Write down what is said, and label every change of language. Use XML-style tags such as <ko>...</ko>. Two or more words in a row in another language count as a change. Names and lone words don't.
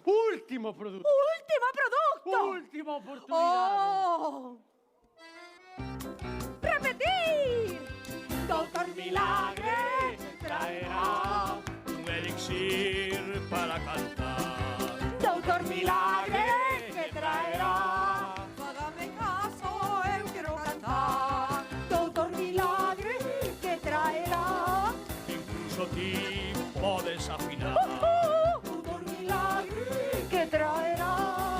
<es>¡Último producto! Último producto. ¡Última oportunidad! ¡Oh! ¡Repetir! Doctor Milagre traerá un elixir para cantar. Doctor Milagre que traerá. Hágame caso,</es> <gl>eu quero cantar.</gl> <es>Doutor Milagre que traerá.</es> <gl>Incluso ti podes afinar.</gl> <es>Doutor Milagre que traerá.</es>